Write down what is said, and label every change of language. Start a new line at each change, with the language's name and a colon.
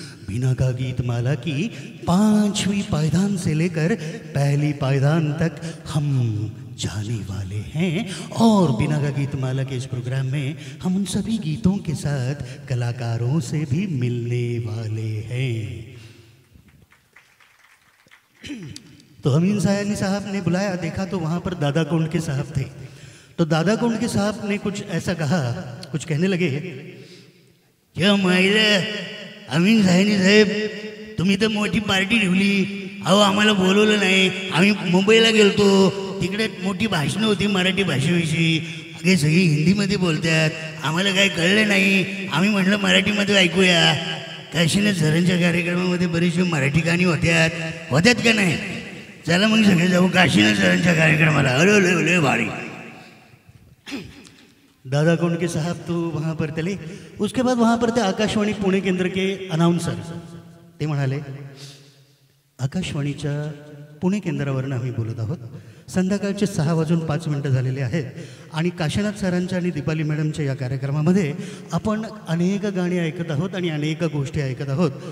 Hindi: बीना का गीत माला की 5वीं पायदान से लेकर पहली पायदान तक हम जाने वाले हैं और बिना का गीत माला के इस प्रोग्राम में हम उन सभी गीतों के साथ कलाकारों से भी मिलने वाले हैं। तो अमीन सयानी साहब ने बुलाया, देखा तो वहाँ पर दादा कोंड के साहब थे। तो दादा कोंड के साहब ने कुछ ऐसा कहा, कुछ कहने लगे,
Marathi: क्या माहिला अमीन सयानी साहेब, तुम्ही तर मोठी पार्टी ठेवली, अहो आम्हाला बोलवलं नाही, आम्ही मुंबईला गेलतो, तिकडे मोठी भाषणं होती मराठी भाषेविषयी, अगे सगळी हिंदीमध्ये बोलतात, आम्हाला काही कळलं नाही, आम्ही म्हटलं मराठीमध्ये ऐकूया। काशीनाथ सरांच्या कार्यक्रमामध्ये बरीचशी मराठी गाणी होत्यात का नाही? चला मग सगळे जाऊ काशीनाथ सरांच्या कार्यक्रमाला, अरे लय भारी।
Hindi: दादा कोंड के साहब तो वहाँ पर चले। उसके बाद वहाँ पर थे आकाशवाणी पुणे केंद्र के अनाउन्सर,
Marathi: ते म्हणाले, आकाशवाणीच्या पुणे केंद्रावरून आम्ही बोलत आहोत, संध्याकाळचे 6:05 झालेले आहेत आणि काशीनाथ सरांच्या आणि दीपाली मॅडमच्या या कार्यक्रमामध्ये आपण अनेक गाणी ऐकत आहोत आणि अनेक गोष्टी ऐकत आहोत।